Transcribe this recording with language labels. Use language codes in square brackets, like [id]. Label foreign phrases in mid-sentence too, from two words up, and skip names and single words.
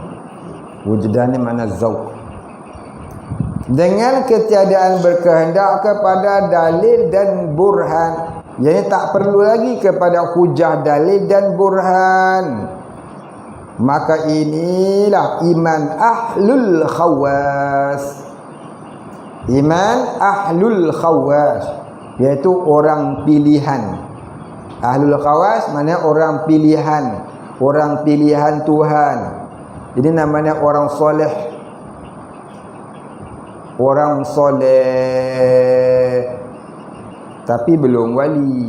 [ms] Wujdan ni makna zauq. Dengan ketiadaan berkehendak kepada dalil dan burhan, yang tak perlu lagi kepada hujah dalil dan burhan, maka inilah iman [ar] ahlul khawas. [ms] Iman [ar] ahlul khawas, [ms] iaitu orang pilihan. [ar] Ahlul khawas [ms] maknanya orang pilihan, orang pilihan Tuhan. Ini namanya orang soleh. Orang soleh tapi belum wali.